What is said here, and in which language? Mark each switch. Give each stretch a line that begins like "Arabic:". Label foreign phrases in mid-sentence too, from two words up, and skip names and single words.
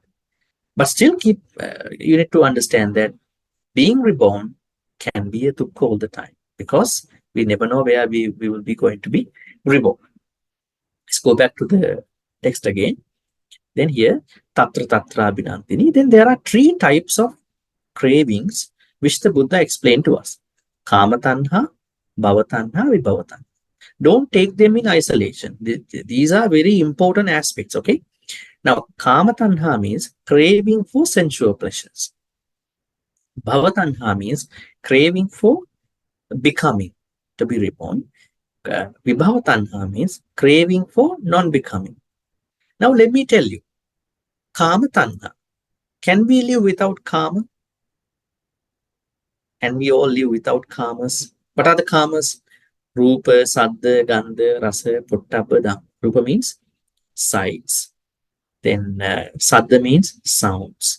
English: But still you need to understand that being reborn can be a dukkha all the time, because we never know where we will be going to be reborn. Let's go back to the text again. Then here,
Pali: tatra tatra abhinantini.
English: Then there are three types of cravings which the Buddha explained to us.
Pali: Kama tanha, bhava tanha, vibhava tanha.
English: Don't take them in isolation. These are very important aspects, okay? Now,
Pali: kama tanha
English: means craving for sensual pleasures.
Pali: Bhava tanha
English: means craving for becoming, to be reborn.
Pali: Vibhava tanha
English: means craving for non-becoming. Now, let me tell you,
Pali: kama tanha.
English: Can we live without kama? And we all live without kamas. What are the kamas?
Pali: Rupa, Saddha, Gandha, Rasa, Pottabha, Dhamma.
English: Rupa means sights. Then Saddha means sounds.